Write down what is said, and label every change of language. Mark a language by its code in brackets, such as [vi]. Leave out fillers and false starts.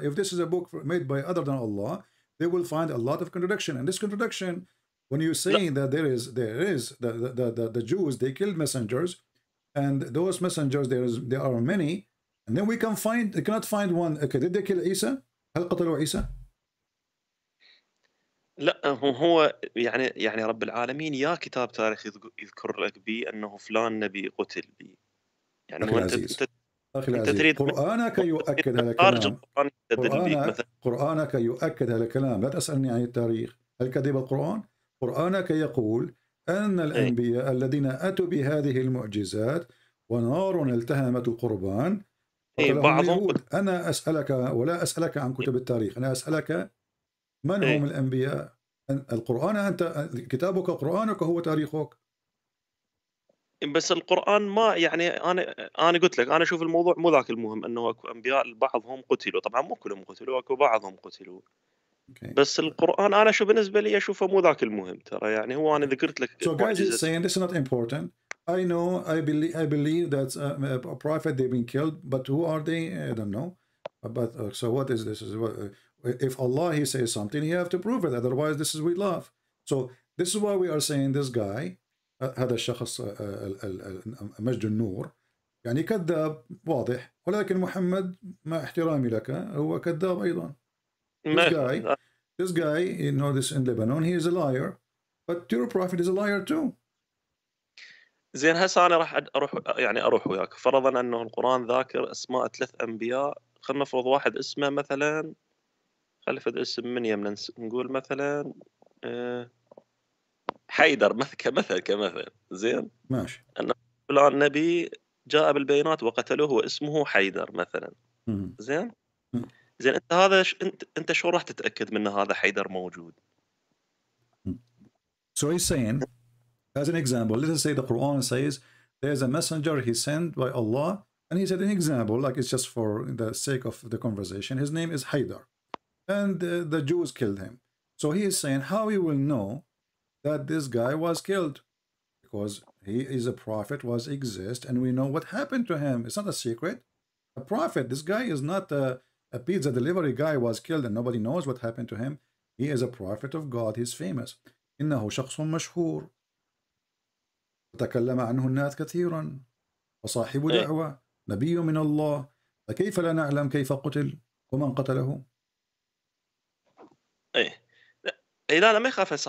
[en] If this is a book made by other than Allah, they will find a lot of contradiction. And this contradiction, when you're saying that there is the Jews, they killed messengers, and those messengers there are many, and then we cannot find one. Okay, did they kill Isa? [ar] هل قتلوا عيسى؟ لا هو يعني رب العالمين يا كتاب تاريخ يذكر لك به انه فلان نبي قتل به. يعني أخي العزيز، أخي العزيز، قرآنك يؤكد هذا الكلام. قرآنك يؤكد هذا الكلام. لا تسألني عن التاريخ. هل كذب القرآن؟ قرآنك يقول أن الأنبياء الذين أتوا بهذه المعجزات ونار التهمت القربان قتلهم اليهود. أنا أسألك ولا أسألك عن كتب التاريخ، أنا أسألك من هم الأنبياء؟ القرآن، أنت كتابك قرآنك هو تاريخك. بس القرآن ما يعني أنا قلت لك، أنا أشوف الموضوع مو ذاك المهم، أنه أكو أنبياء بعضهم قتلوا، طبعا مو كلهم قتلوا، أكو بعضهم قتلوا. بس القرآن أنا شو بالنسبة لي أشوفه مو ذاك المهم ترى. يعني هو أنا ذكرت لك. [en] So guys is saying this is not important. I know, I believe that a prophet they've been killed, but who are they? I don't know. But so what is this? If Allah he says something, he have to prove it. Otherwise, this is we love. So this is why we are saying this guy, [ar] هذا الشخص مجد النور، يعني كذاب واضح. ولكن محمد مع احترامي لك هو كذاب أيضا. [en] This guy, you know, this in Lebanon, he is a liar. But your prophet is a liar too. [ar] زين هسه أنا راح أروح وياك. فرضا أنه القرآن ذاكر أسماء 3 أنبياء. خلينا نفرض واحد اسمه مثلا، خلفت اسم من يمنا، نقول مثلا حيدر كمثل. زين ماشي. أن فلان نبي جاء بالبينات وقتلوه واسمه حيدر مثلا. زين انت هذا انت شو راح تتاكد من هذا حيدر موجود؟ [en] So he's saying, as an example, let us say the Quran says there's a messenger he sent by Allah, and he said an example, like it's just for the sake of the conversation, his name is Haydar, and the Jews killed him. So he is saying how he will know that this guy was killed, because he is a prophet, exists, and we know what happened to him. It's not a secret. A prophet, this guy is not a pizza delivery guy was killed and nobody knows what happened to him. He is a prophet of God. He's famous. [ar] إنه شخص مشهور وتكلم عنه الناس كثيرا وصاحب دعوة نبي من الله، فكيف لا نعلم كيف قتل ومن قتله؟ لا ما يخاف.